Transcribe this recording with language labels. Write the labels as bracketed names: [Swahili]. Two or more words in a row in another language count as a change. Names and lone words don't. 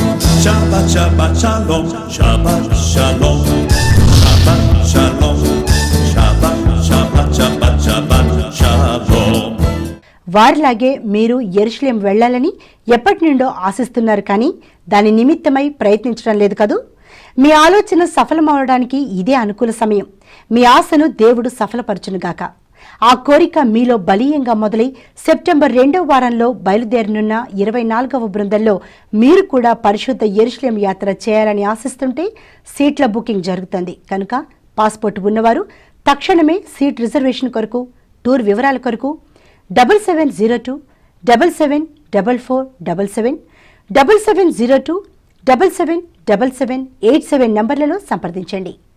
[Hebrew] שבת שבת שלום, שבת שלום, שבת שלום, שבת שבת שבת שבת שלום. [Telugu] వారిలాగే మీరు యెరూషలేం వెళ్లాలని ఎప్పటి నుండో ఆశిస్తున్నారు, కానీ దాని నిమిత్తమై ప్రయత్నించడం లేదు కదూ. మీ ఆలోచన సఫలమవడానికి ఇదే అనుకూల సమయం. మీ ఆశను దేవుడు సఫలపరచునుగాక. ఆ కోరిక మీలో బలీయంగా మొదలై సెప్టెంబర్ 2వ వారంలో బయలుదేరనున్న 24వ బృందంలో మీరు కూడా పరిశుద్ధ యెరూషలేం యాత్ర చేయాలని ఆశిస్తుంటే సీట్ల బుకింగ్ జరుగుతుంది కనుక పాస్పోర్ట్ ఉన్నవారు తక్షణమే [English] seat reservation [Telugu] కొరకు, టూర్ వివరాల కొరకు 7702 774477 7702 777787 నంబర్లలో సంప్రదించండి.